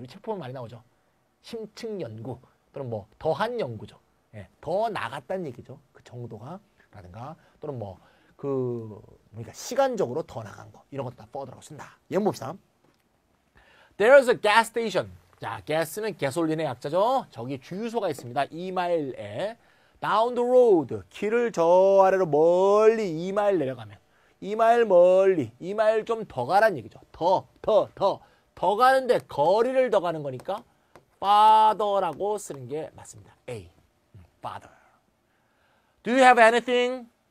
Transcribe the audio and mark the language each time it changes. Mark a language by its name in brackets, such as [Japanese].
[Korean] 우리 책 보면 많이 나오죠. 심층 연구 또는 뭐 더한 연구죠. 더 나갔다는 얘기죠. 그 정도가 라든가 또는 뭐 그러니까 시간적으로 더 나간 거 이런 것도 다 further라고 쓴다. 예문 봅시다. [English] There's a gas station. [Korean] 자, gas는 가솔린의 약자죠. 저기 주유소가 있습니다. 2마일에 [English] down the road. [Korean] 길을 저 아래로 멀리 2마일 내려가면 2마일 멀리 2마일 좀 더 가란 얘기죠. 더 가는데 거리를 더 가는 거니까 farther라고 쓰는 게 맞습니다. [English] A. farther. Do you have anything?